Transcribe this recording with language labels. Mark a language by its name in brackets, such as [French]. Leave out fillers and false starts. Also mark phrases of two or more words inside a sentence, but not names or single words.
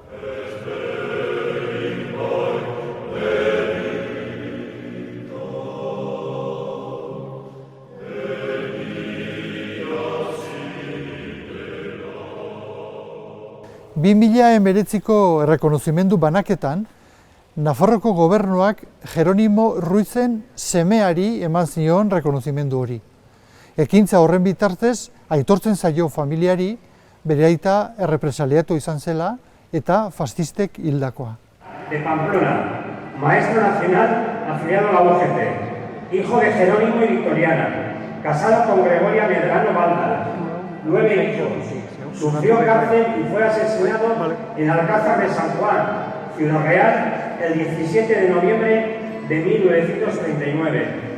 [Basque] Bi 2019ko errekonozimendu banaketan, Nafarroko gobernuak Jeronimo Ruizen semeari eman zion rekonozimendu hori. Ekintza horren bitartez, aitortzen zaio familiari bere aita errepresaliatu izan zela eta fascistek hildakoa. [Spanish] De Pamplona, maestro nacional afiliado a la UGT, hijo de Jerónimo y Victoriana, casado con Gregoria Medrano Balda, 9 hijos. Sufrió cárcel y fue asesinado en Alcázar de San Juan, Ciudad Real, el 17 de noviembre de 1939.